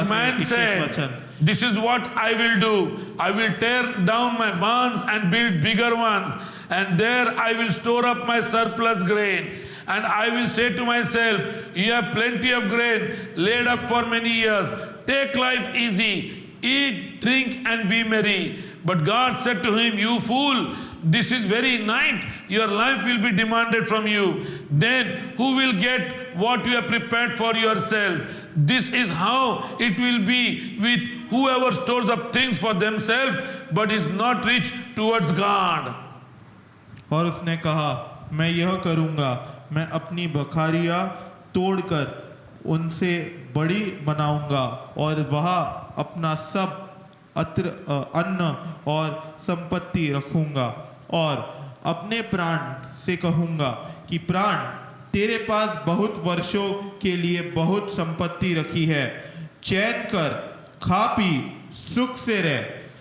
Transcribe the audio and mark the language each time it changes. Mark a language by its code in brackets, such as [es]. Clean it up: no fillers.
[en] This man 21 said, [hi] वचन। [en] "This is what I will do. I will tear down my barns and build bigger ones, and there I will store up my surplus grain. And I will say to myself, you have plenty of grain laid up for many years. Take life easy, eat, drink, and be merry." But God said to him, "You fool, this is very night. Your life will be demanded from you. Then who will get what you have prepared for yourself? This is how it will be with whoever stores up things for themselves, but is not rich towards God." [hi] और उसने कहा, मैं यह करूंगा, मैं अपनी बखारियां तोड़कर उनसे बड़ी बनाऊंगा और वहां अपना सब अन्न और संपत्ति रखूंगा, और अपने प्राण से कहूंगा कि प्राण, तेरे पास बहुत वर्षों के लिए बहुत संपत्ति रखी है, चैन कर, खा पी, सुख से रह।